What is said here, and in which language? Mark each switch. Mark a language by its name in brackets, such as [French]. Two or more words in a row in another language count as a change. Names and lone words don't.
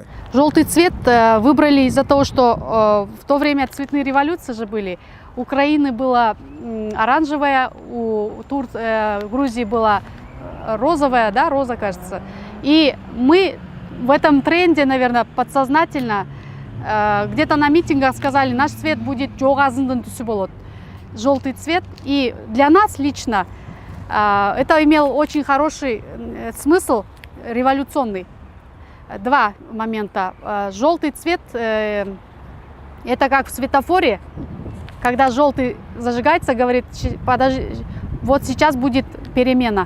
[Russian] Желтый цвет выбрали из-за того, что в то время цветные революции же были. У Украины была оранжевая, у Грузии была розовая, да, роза, кажется. И мы в этом тренде, наверное, подсознательно где-то на митингах сказали, наш цвет будет [Kazakh] жоғазындың түсі болады. [Russian] Желтый цвет. И для нас лично это имел очень хороший смысл революционный. Два момента. Желтый цвет это как в светофоре, когда желтый зажигается, говорит, подожди, вот сейчас будет перемена.